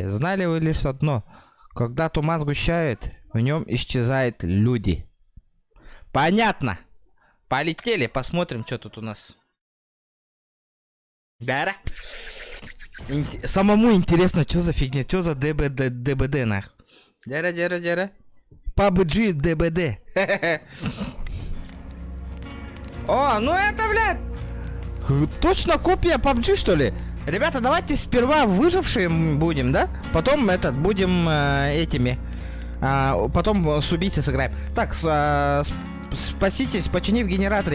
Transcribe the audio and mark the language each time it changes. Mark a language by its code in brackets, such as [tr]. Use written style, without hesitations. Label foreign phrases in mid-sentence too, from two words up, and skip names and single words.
[ru] Знали вы лишь одно. Когда туман сгущает, в нем исчезают люди. Понятно. Полетели, посмотрим, что тут у нас. Дара. Самому интересно, что за фигня, что за ДБД нах. Дара. PUBG ДБД. О, ну это, блядь. Точно копия PUBG, что ли? Ребята, давайте сперва выжившие будем, да? Потом будем этими. Потом с убийцей сыграем. Так, спаситесь, починив генератор.